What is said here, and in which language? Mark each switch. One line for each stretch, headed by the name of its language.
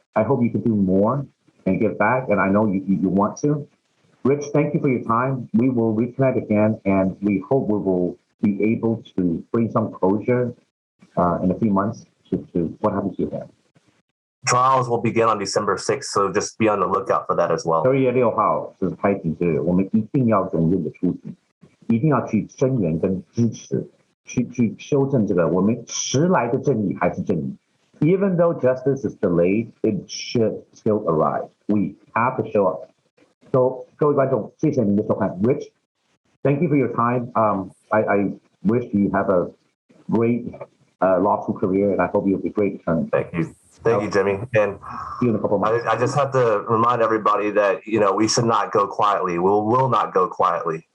English: I hope you can do more and give back, and I know you want to. Rich, thank you for your time. We will reconnect again, and we hope we will be able to bring some closure in a few months to what happened to your family. Trials will begin on December 6th, so just be on the lookout for that as well.
Chinese: 2月6号是开庭日，我们一定要踊跃的出庭，一定要去声援跟支持。去修正这个我们迟来的正义还是正义。
English: Even though justice is delayed, it should still arrive. We have to show up.
Chinese: So 各位观众，谢谢您的收看。
English: Rich, thank you for your time. I wish you have a great law school career, and I hope you'll be great attorney. Thank you. Thank you, Jimmy. And see you in a couple months. I just have to remind everybody that, we should not go quietly. We will not go quietly.